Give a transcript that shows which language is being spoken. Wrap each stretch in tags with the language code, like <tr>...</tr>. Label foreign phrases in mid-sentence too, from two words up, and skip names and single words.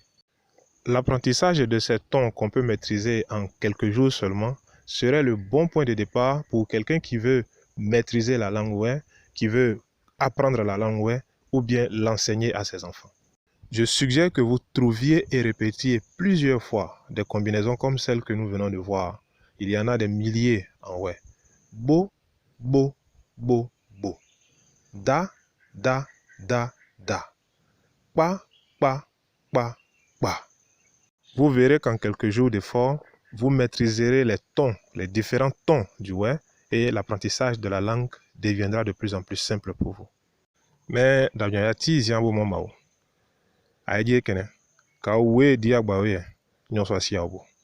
<fr>L'apprentissage de ces tons qu'on peut maîtriser en quelques jours seulement serait le bon point de départ pour quelqu'un qui veut maîtriser la langue Wé, qui veut apprendre la langue Wé ou bien l'enseigner à ses enfants. Je suggère que vous trouviez et répétiez plusieurs fois des combinaisons comme celles que nous venons de voir. Il y en a des milliers en Wé. Bo, bo, bo, bo. Da, da, da, da. Pa, pa, pa, pa. Vous verrez qu'en quelques jours d'effort, vous maîtriserez les tons, les différents tons du Wé et l'apprentissage de la langue deviendra de plus en plus simple pour vous. Mais d'abord,</fr> <wec>aidie kene ka we di agba we nyo so sia obo</wec>